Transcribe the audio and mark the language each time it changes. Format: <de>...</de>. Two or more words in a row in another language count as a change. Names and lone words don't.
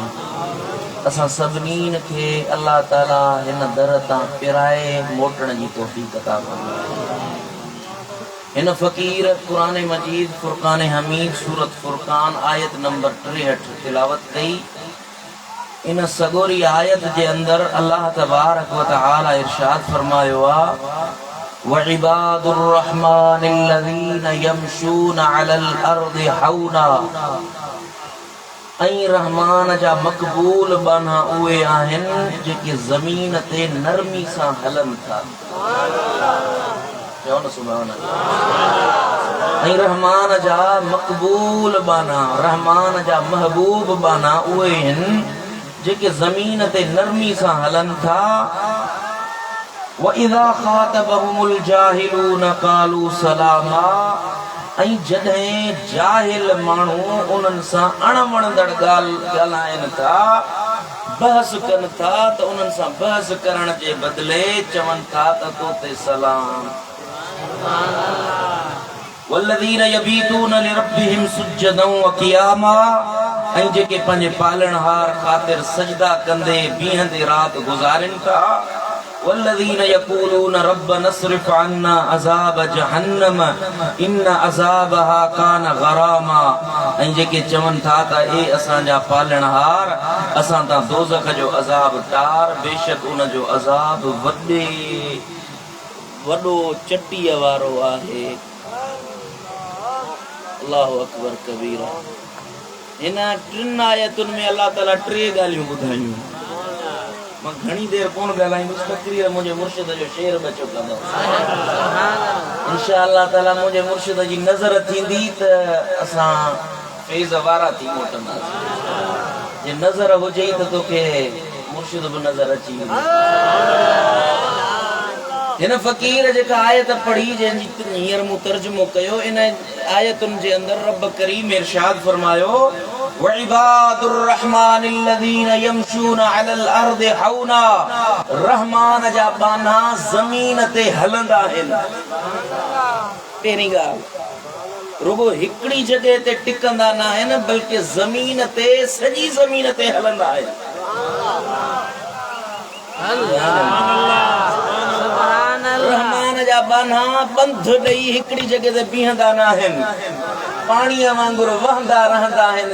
<sd>असां सभिनीन खे अल्लाह ताला हिन दर तां पिराए मोटण जी तौफ़ीक़ अता फरमाए। हिन फ़कीर क़ुरान मजीद फ़ुरक़ान हमीद सूरत फ़ुरक़ान आयत नंबर 63 तिलावत कई। इन सगोरी आयत जे अंदर</sd> <ar>الله تبارك وتعالى</ar> <sd>इरशाद फरमायो आ</sd> <ar>وعباد الرحمن الذين يمشون على الأرض هونا.</ar> <sd>ऐं रहमान जा मक़बूल बाना उहे आहिनि जेके ज़मीन ते नरमी सां हलन था। चओ न</sd> <ar>سبحان الله.</ar> <sd>ऐं रहमान जा मक़बूल बाना, रहमान जा महबूब बाना उहे आहिनि जेके ज़मीन ते नरमी सां हलन था।</sd> <ar>وإذا خاطبهم الجاهلون قالوا سلاما.</ar> <sd>ऐं जॾहिं जाहिल माण्हू उन्हनि सां अणवणंदड़ ॻाल्हाइनि था, बहस कनि था, त उन्हनि सां बहस करण जे बदिले चवनि था त तो ते सलाम।</sd> <ar>والذين يبيتون لربهم سجدا وقياما.</ar> <sd>ऐं जेके पंहिंजे पालणहार ख़ातिर सजदा कंदे बीहंदे राति गुज़ारिन था।</sd> <ar>والذين يقولون ربنا اصرف عنا عذاب جهنم إن عذابها كان غراما.</ar> <sd>ऐं जेके चवनि था त ए असांजा पालणहार असां तां दोज़ख जो अज़ाब टार, बेशक उन जो अज़ाब वॾो चटीअ वारो आहे।</sd> <ar>الله أكبر كبيرا.</ar> <sd>इन 3 आयतुनि में अल्लाह ताला 3 ॻाल्हियूं ॿुधायूं। मां घणी देर कोन ॻाल्हाईंदुसि, तक़रीर मुंहिंजे मुर्शिद जो शेर बचो कंदो।</sd> <ar>إن شاء الله تعالى</ar> <sd>मुंहिंजे मुर्शिद जी नज़र थींदी त असां फैज़ वारा थी मोटंदासीं। जे नज़र हुजे त तोखे मुर्शिद बि नज़र अची वेंदी। हिन फ़कीर जेका आयत पढ़ी जंहिंजी हींअर मूं तर्जुमो कयो, इन आयतुनि जे अंदर रब करीम इरशाद फरमायो</sd> <ar>وعباد الرحمن الذين يمشون على الأرض هونا.</ar> <sd>रहमान जा बाना ज़मीन ते हलंदा आहिनि। पहिरीं ॻाल्हि, रुगो हिकिड़ी जॻह ते टिकंदा न आहिनि, बल्कि ज़मीन ते सॼी ज़मीन ते हलंदा आहिनि। रहमान जा बाना बंध ॾेई हिकिड़ी जॻह ते बीहंदा न आहिनि, पाणीअ वांगुरु वहंदा रहंदा आहिनि।</sd>